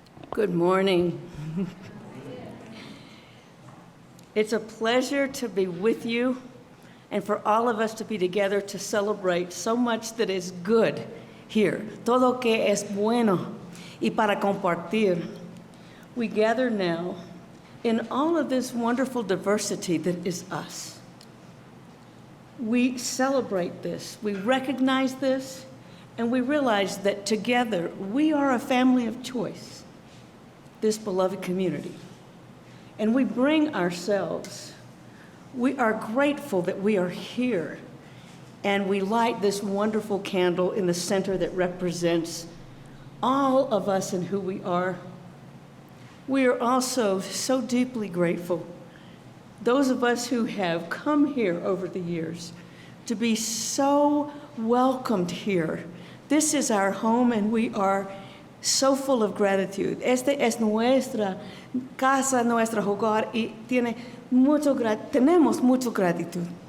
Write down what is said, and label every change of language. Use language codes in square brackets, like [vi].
[en] Good morning. It's a pleasure to be with you and for all of us to be together to celebrate so much that is good here. [es] Todo que es bueno y para compartir. [en] We gather now in all of this wonderful diversity that is us. We celebrate this, we recognize this, and we realize that together we are a family of choice, this beloved community. And we bring ourselves. We are grateful that we are here, and we light this wonderful candle in the center that represents all of us and who we are. We are also so deeply grateful, those of us who have come here over the years, to be so welcomed here. This is our home, and we are so full of gratitude. [es] Este es nuestra casa, nuestro hogar, y tenemos mucho gratitud.